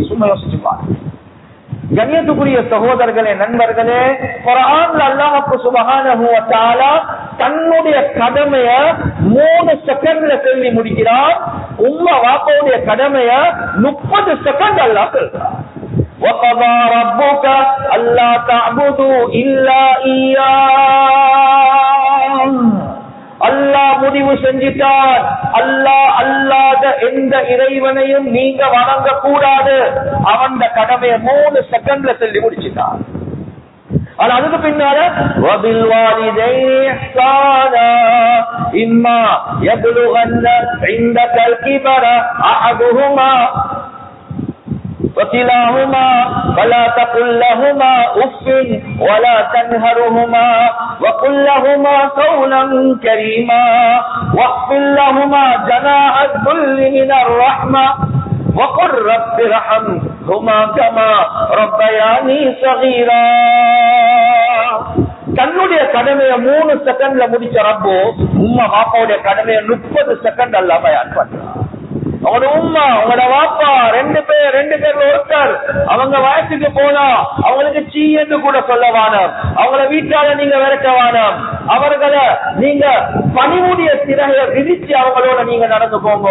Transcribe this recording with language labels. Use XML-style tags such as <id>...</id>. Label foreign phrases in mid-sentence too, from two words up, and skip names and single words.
<ta>சும்மா யோசிச்சு பாருங்க. கண்ணியத்துக்குரிய சகோதரர்களே நண்பர்களே, குர்ஆன்ல அல்லாஹ்</ta> <ar>سبحانه وتعالى</ar> <ta>தன்னுடைய கடமைய 3 செகண்ட்ல சொல்லி முடிக்கிறார். உம்மா வாப்பாவுடைய கடமைய 30 செகண்ட் அல்லாஹ் சொல்றார்.</ta> <ar>وَقَضَى رَبُّكَ أَلَّا تَعْبُدُوا إِلَّا إِيَّاهُ.</ar> <ta>அல்லாஹ் முடிவு செஞ்சிட்டான், அல்லாஹ் அல்லாத எந்த இறைவனையும் நீங்க வணங்க கூடாது. அவன் கடமையை 3 செகண்ட்ல சொல்லி முடிச்சிட்டான். ஆனா அதுக்கு பின்னால</ta> <ar>وبالوالدين إحسانا إما يبلغن عندك الكبر أحدهما وكلاهما فلا تقل لهما اف ولا تنهرهما وقل لهما قولا كريما واخفض لهما جناح الذل من الرحمة وقل رب ارحمهما كما ربياني صغيرا.</ar> <ta>தன்னுடைய கடமையை 3 செகண்ட்ல முடிச்ச ரப்போ உம்மா பாப்பாவுடைய கடமையை 30 செகண்ட் அல்லாஹ் பயான் பண்றான். அவங்களோட உம்மா அவங்களோட வாப்பா 2 பேர்ல ஒருத்தர் அவங்க வயசுக்கு போனா அவங்களுக்கு சீ என்று கூட சொல்ல வேணாம், அவங்கள வீட்டால நீங்க விரட்ட வேணாம், அவர்களை நீங்க பணிவுடைய சிறையை விதிச்சு அவங்களோட நீங்க நடந்து போங்க.</ta>